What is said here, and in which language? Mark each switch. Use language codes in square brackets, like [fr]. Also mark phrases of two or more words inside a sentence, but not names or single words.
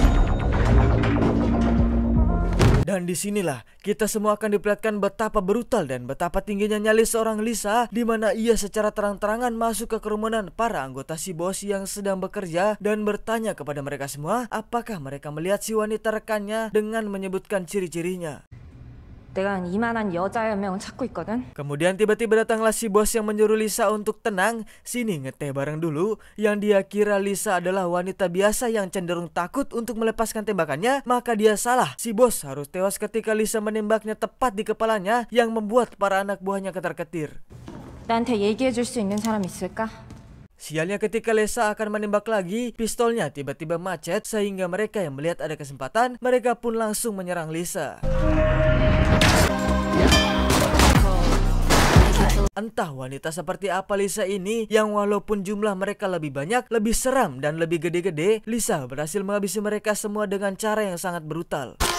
[id] Dan disinilah kita semua akan diperlihatkan betapa brutal dan betapa tingginya nyali seorang Lisa, di mana ia secara terang-terangan masuk ke kerumunan para anggota si bos yang sedang bekerja dan bertanya kepada mereka semua apakah mereka melihat si wanita rekannya dengan menyebutkan ciri-cirinya. [ko] 내가 이만한 여자 한 명은 찾고 있거든. [id] Kemudian tiba-tiba datanglah si bos yang menyuruh Lisa untuk tenang, sini ngeteh bareng dulu, yang dia kira Lisa adalah wanita biasa yang cenderung takut untuk melepaskan tembakannya, maka dia salah. Si bos harus tewas ketika Lisa menembaknya tepat di kepalanya, yang membuat para anak buahnya ketar-ketir. [ko] 나한테 얘기해줄 수 있는 사람 있을까? [id] Sialnya ketika Lisa akan menembak lagi, pistolnya tiba-tiba macet sehingga mereka yang melihat ada kesempatan, mereka pun langsung menyerang Lisa. Entah wanita seperti apa Lisa ini, yang walaupun jumlah mereka lebih banyak, lebih seram dan lebih gede-gede, Lisa berhasil menghabisi mereka semua dengan cara yang sangat brutal.